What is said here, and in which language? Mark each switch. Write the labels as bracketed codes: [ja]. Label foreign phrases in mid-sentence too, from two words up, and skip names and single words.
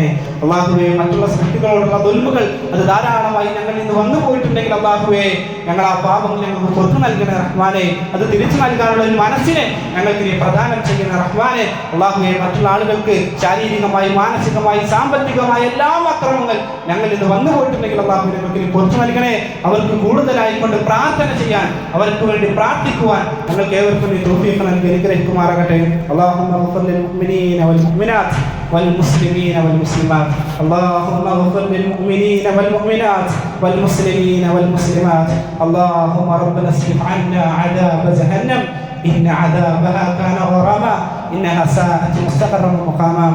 [ml] അല്ലാഹുവേ, മറ്റുള്ള സൃഷ്ടികളോടുള്ള ദുൽമുകൾ അത് ധാരാളമായി ഞങ്ങളിൽ നിന്ന് വന്നു പോയിട്ടുണ്ടെങ്കിൽ അല്ലാഹുവേ, ഞങ്ങൾ ആ പാപങ്ങൾ ഞങ്ങൾക്ക് പുറത്തു നൽകുന്ന റഹ്മാനെ, അത് തിരിച്ചു നൽകാനുള്ള ഒരു മനസ്സിനെ ഞങ്ങൾക്ക് നീ പ്രദാനം ചെയ്യുന്ന റഹ്മാനെ. അല്ലാഹുവേ, മറ്റുള്ള ആളുകൾക്ക് ശാരീരികമായി, മാനസികമായി, സാമ്പത്തികമായി എല്ലാം അക്രമങ്ങൾ ഞങ്ങളിൽ നിന്ന് വന്നു പോയിട്ടുണ്ടെങ്കിൽ അല്ലാഹുവേ ഞങ്ങൾക്ക് നീ പുറത്തു നൽകണേ. അവർക്ക് കൂടുതലായി കൊണ്ട് പ്രാർത്ഥന ചെയ്യാൻ, അവർക്ക് വേണ്ടി പ്രാർത്ഥിക്കുവാൻ ഞങ്ങൾക്ക് ഏവർക്കും നീ തൗഫീഖ് നൽകി അനുഗ്രഹിക്കുമാറാകട്ടെ. [ar] اللهم اغفر للمؤمنين والمؤمنات والمسلمين والمسلمات. اللهم اغفر للمؤمنين والمؤمنات والمسلمين والمسلمات. اللهم ربنا اصرف عنا عذاب جهنم إن عذابها كان غراما إنها ساءت مستقرا ومقاما.